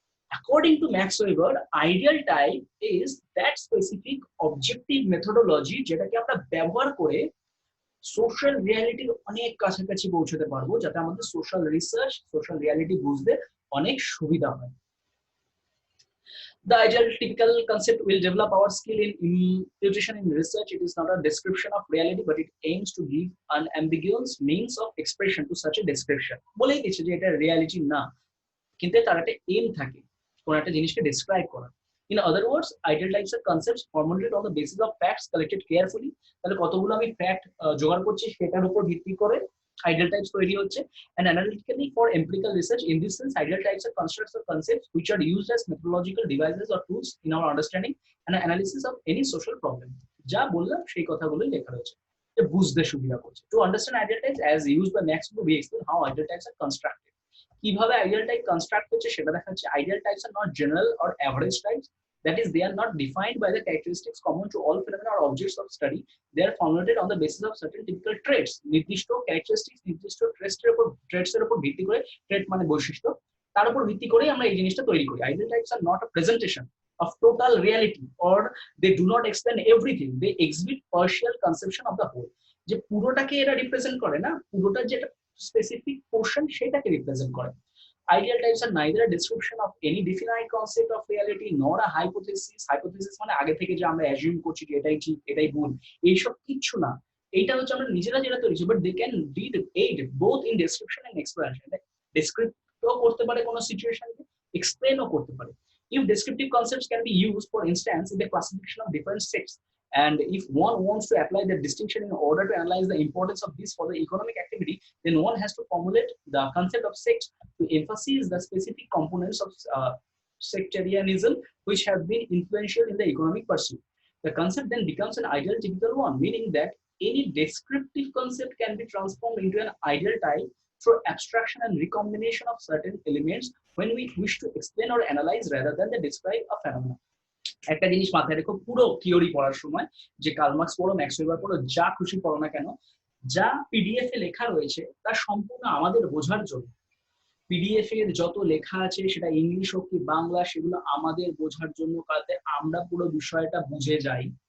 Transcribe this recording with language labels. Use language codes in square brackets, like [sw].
[en] According to Max Weber, ideal type is that specific objective methodology [bn] যেটাকে আমরা ব্যবহার করে সোশ্যাল রিয়ালিটির অনেক কাছাকাছি পৌঁছতে পারবো, যাতে আমাদের সোশ্যাল রিসার্চ, সোশ্যাল রিয়ালিটি বুঝতে অনেক সুবিধা হয়। [en] The ideal typical concept will develop our skill in imputation in research. It is not a description of reality, but it aims to give an ambiguous means of expression to such a description. [bn] বলেই দিচ্ছে যে এটা reality না, কিন্তু তার একটা M থাকে, কোন একটা জিনিসকে ডেসক্রাইব করা। [en] In other words, ideal types are concepts formulated on the basis of facts collected carefully. [bn] তাহলে কতগুলো আমি ফ্যাক্ট জোগাড় করছি, সেটার উপর ভিত্তি করে ideal types তৈরি হচ্ছে। [en] And analytically for empirical research, in this sense, ideal types are constructs or concepts which are used as methodological devices or tools in our understanding and analysis of any social problem. [bn] যা বললাম সেই কথাগুলোই লেখা রয়েছে, যে বুঝতে সুবিধা করছে। [en] To understand ideal types as used by Max Weber, we explain how ideal types are constructed. [bn] কিভাবে আইডিয়াল টাইপ কনস্ট্রাক্ট হচ্ছে সেটা দেখাচ্ছে। [en] Ideal types are not general or average types, that is they are not defined by the characteristics common to all phenomena or objects of study. They are formulated on the basis of certain typical traits. [bn] নির্দিষ্ট characteristics, নির্দিষ্ট traits এর উপর ভিত্তি করে, ট্রেট মানে বৈশিষ্ট্য, তার উপর ভিত্তি করেই আমরা এই জিনিসটা তৈরি করি। [en] Ideal types are not a presentation of total reality, or they do not explain everything, they exhibit partial conception of the whole. [bn] যে পুরোটাকে এরা রিপ্রেজেন্ট করে না, পুরোটা যেটা স্পেসিফিক পোর্শন সেটাকে রিপ্রেজেন্ট করে। [en] Ideal types are neither a description of any definite concept of reality nor a hypothesis. [bn] Hypothesis মানে আগে থেকে যে আমরা অ্যাজিউম করছি যে এটাই ঠিক, এটাই ভুল, এইসব কিচ্ছু না। এইটা হচ্ছে আমরা নিজেরা যেটা তৈরি, [en] But they can aid both in description and explanation. [bn] ডেসক্রিপ্টও করতে পারে কোনো সিচুয়েশনকে, এক্সপ্লেনও করতে পারে। [en] If descriptive concepts can be used, for instance, in the classification of different sects, and if one wants to apply the distinction in order to analyze the importance of this for the economic activity, then one has to formulate the concept of sect to emphasize the specific components of sectarianism which have been influential in the economic pursuit. The concept then becomes an ideal typical one, meaning that any descriptive concept can be transformed into an ideal type through abstraction and recombination of certain elements when we wish to explain or analyze rather than the describe a phenomenon. [bn] একটা জিনিস মাথায় রেখো, পুরো theory পড়ার সময়, যে Karl Marx পড়ো, max weber পড়ো, যা খুশি পড়ো না কেন, যা পিডিএফ এ লেখা রয়েছে তা সম্পূর্ণ আমাদের বোঝার জন্য। পিডিএফ এর যত লেখা আছে সেটা ইংলিশ হোক কি বাংলা, সেগুলো আমাদের বোঝার জন্য, যাতে আমরা পুরো বিষয়টা বুঝে যাই।